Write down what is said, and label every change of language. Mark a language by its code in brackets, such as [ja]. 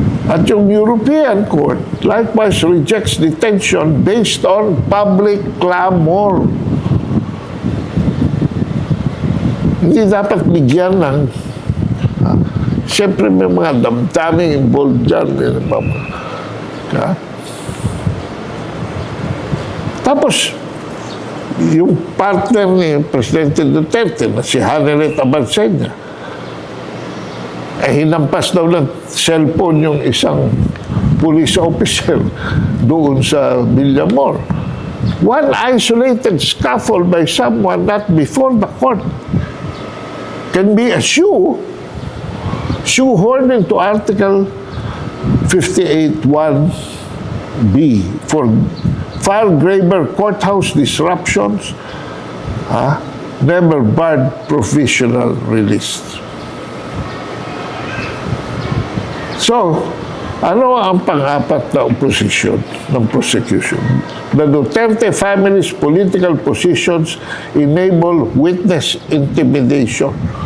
[en] At yung European Court likewise rejects detention based on public clamor. [tl] Hindi dapat bigyan ng siyempre may mga damdaming involved dyan. Tapos, yung partner ni Presidente Duterte na si Hanelet Abansenya, hinampas daw ng cellphone yung isang police officer doon sa Villamor. [en] One isolated scuffle by someone not before the court can be a shoehorned into Article 58(1)(b) for far graver courthouse disruptions, never barred provisional release. So, [tl] Ano ang pang-apat na oposisyon ng prosecution? [en] The Duterte family's political positions enable witness intimidation.